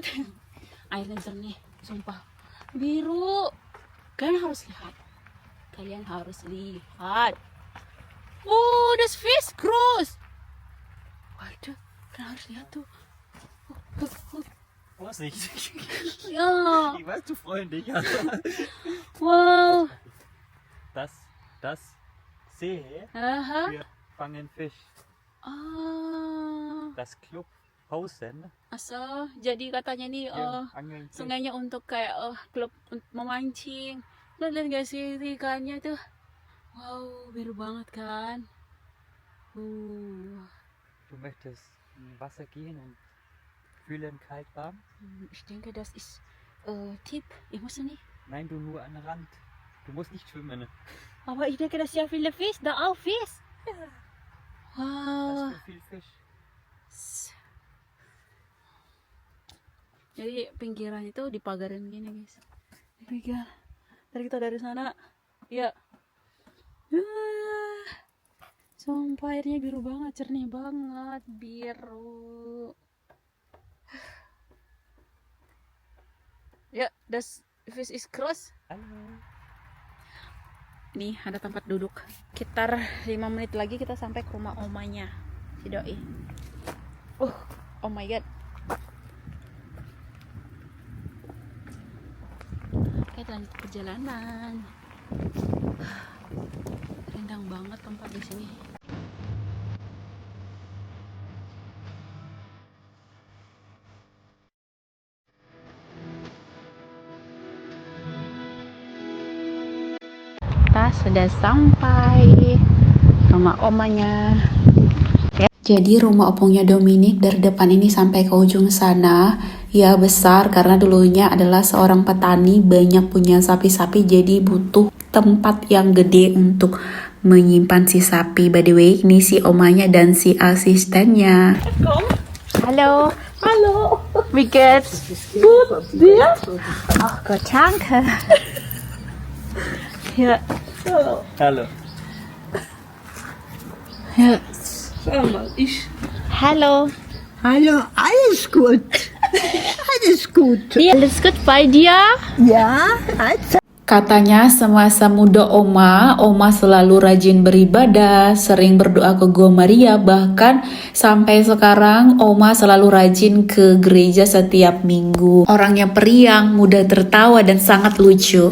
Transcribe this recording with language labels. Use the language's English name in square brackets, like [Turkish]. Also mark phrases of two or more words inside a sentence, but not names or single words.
[Indonesian] Airnya jernih, sumpah biru. Kalian harus lihat. [German] Oh, das fish groß. [Indonesian] Waduh, kalian harus lihat tuh. [German] Vorsicht. Ya, Ich weiß, du freundlich. wow. Das See, Aha. wir fangen Fisch. Das Club Hausen, [Indonesian] Asal jadi katanya nih [German] wir angeln Fisch. [Indonesian] sungainya untuk kayak klub memancing. Lihat guys sih ikannya tuh. Wow, biru banget kan. [German] Du möchtest in Wasser gehen und fühlen kalt warm? Ich denke, das ist Tipp. Ich muss nicht. Nein, du nur an den Rand. Du musst nicht schwimmen. Aber ich denke, dass ja viele Fisch, da auch Fisch. Da Wow. ist viel Fisch. [Indonesian] Jadi pinggiran itu dipagarin gini guys. Dipagar. Ntar kita dari sana. Ya. Sumpah airnya biru banget, jernih banget, biru. Ya, [German] das Fish is cross. Hallo. [Indonesian] Nih ada tempat duduk. Sekitar 5 menit lagi kita sampai ke rumah omanya si doi. [English] Oh my god. [Indonesian] Kita lanjut perjalanan. Rindang banget tempat di sini. Kita sudah sampai rumah omanya. Jadi rumah opungnya Dominic dari depan ini sampai ke ujung sana ya besar karena dulunya adalah seorang petani, banyak punya sapi-sapi, jadi butuh tempat yang gede untuk menyimpan si sapi. [English] By the way, [Indonesian] ini si omanya dan si asistennya. [German] Hallo. Hallo. Wie geht's? Gut, dir? Ach Gott, danke. Ja. Hallo. Ja. Schau mal, Hallo. Hallo, alles gut. Alles gut. Alles gut bei dir? Ja, alles. [Indonesian] Katanya semasa muda Oma selalu rajin beribadah, sering berdoa ke Gua Maria, bahkan sampai sekarang Oma selalu rajin ke gereja setiap minggu. Orangnya periang, mudah tertawa dan sangat lucu.